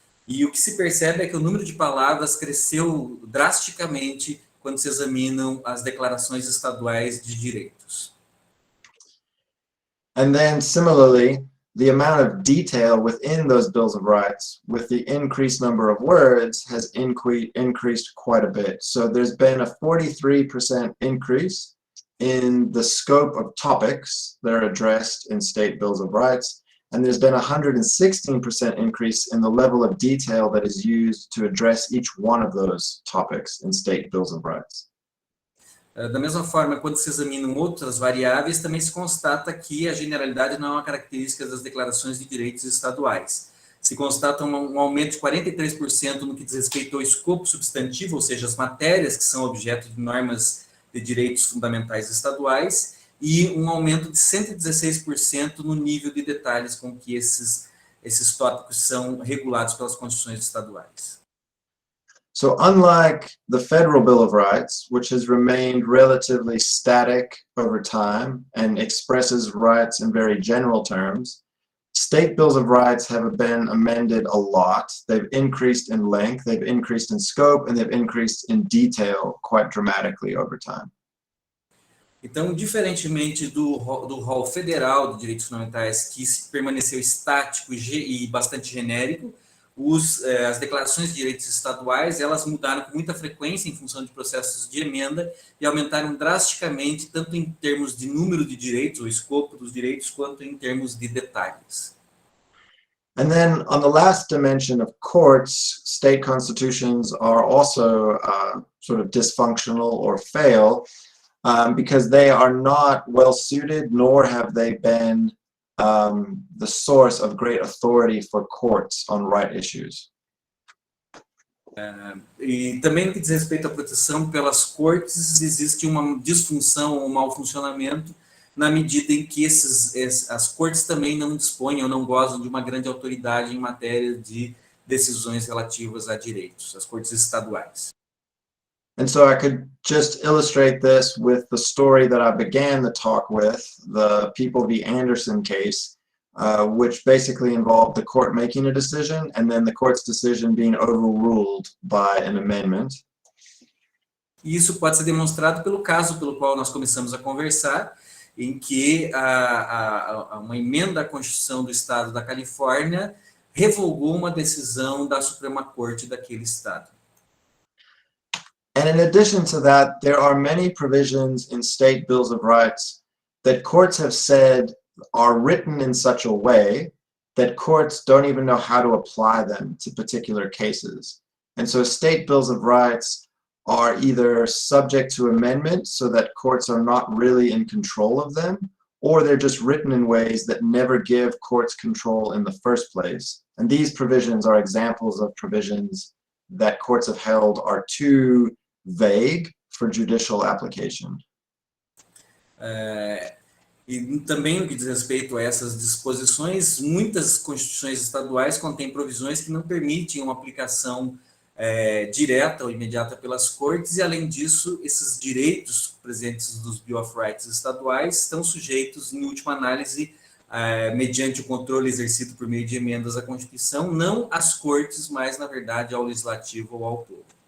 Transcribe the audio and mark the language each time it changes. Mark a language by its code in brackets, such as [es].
[pt] E o que se percebe é que o número de palavras cresceu drasticamente quando se examinam as declarações estaduais de direitos. [en] And then similarly, the amount of detail within those bills of rights with the increased number of words has increased quite a bit. So there's been a 43% increase in the scope of topics that are addressed in state bills of rights. And there's been a 116% increase in the level of detail that is used to address each one of those topics in state bills of rights. [pt] Da mesma forma, quando se examinam outras variáveis, também se constata que a generalidade não é uma característica das declarações de direitos estaduais. Se constata um aumento de 43% no que diz respeito ao escopo substantivo, ou seja, as matérias que são objeto de normas de direitos fundamentais estaduais, e um aumento de 116% no nível de detalhes com que esses tópicos são regulados pelas constituições estaduais. [en] So unlike the federal Bill of Rights, which has remained relatively static over time and expresses rights in very general terms, state bills of rights have been amended a lot. They've increased in length, they've increased in scope, and they've increased in detail quite dramatically over time. [pt] Então, diferentemente do rol federal de direitos fundamentais, que permaneceu estático e bastante genérico, as declarações de direitos estaduais, elas mudaram com muita frequência em função de processos de emenda e aumentaram drasticamente, tanto em termos de número de direitos, ou escopo dos direitos, quanto em termos de detalhes. [en] And then on the last dimension of courts, state constitutions are also sort of dysfunctional or fail because they are not well suited, nor have they been the source of great authority for courts on right issues. [pt] E também no que diz respeito à proteção pelas cortes, existe uma disfunção, um mau funcionamento, na medida em que as cortes também não dispõem ou não gozam de uma grande autoridade em matéria de decisões relativas a direitos, as cortes estaduais. [en] And so I could just illustrate this with the story that I began the talk with, the People v. Anderson case, which basically involved the court making a decision and then the court's decision being overruled by an amendment. [pt] E isso pode ser demonstrado pelo caso pelo qual nós começamos a conversar, em que uma emenda à Constituição do Estado da Califórnia revogou uma decisão da Suprema Corte daquele estado. [en] And in addition to that, there are many provisions in state bills of rights that courts have said are written in such a way that courts don't even know how to apply them to particular cases. And so state bills of rights are either subject to amendment so that courts are not really in control of them, or they're just written in ways that never give courts control in the first place. And these provisions are examples of provisions that courts have held are too vague for judicial application. [pt] E também no que diz respeito a essas disposições, muitas constituições estaduais contêm provisões que não permitem uma aplicação direta ou imediata pelas cortes, e além disso, esses direitos presentes dos Bill of Rights estaduais estão sujeitos, em última análise, mediante o controle exercido por meio de emendas à Constituição, não às cortes, mas, na verdade, ao legislativo ou ao povo.